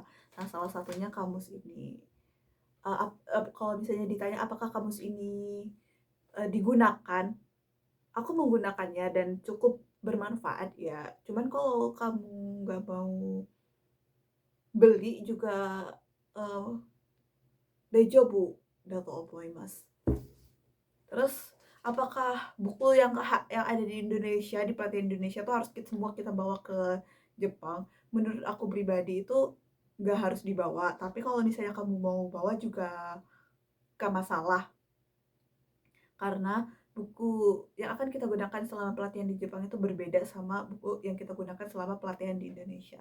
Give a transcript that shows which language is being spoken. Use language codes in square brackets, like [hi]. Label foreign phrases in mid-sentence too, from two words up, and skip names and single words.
[id] Nah, salah satunya kamus ini. Kalau misalnya ditanya apakah kamus ini digunakan, aku menggunakannya dan cukup bermanfaat ya. Cuman kalau kamu nggak mau beli juga eh, [ja] 大丈夫だと思います. [id] Terus apakah buku yang ada di Indonesia, di pelatihan Indonesia tuh harus semua kita bawa ke Jepang? Menurut aku pribadi itu nggak harus dibawa. Tapi kalau misalnya kamu mau bawa juga gak masalah. Karena buku yang akan kita gunakan selama pelatihan di Jepang itu berbeda sama buku yang kita gunakan selama pelatihan di Indonesia.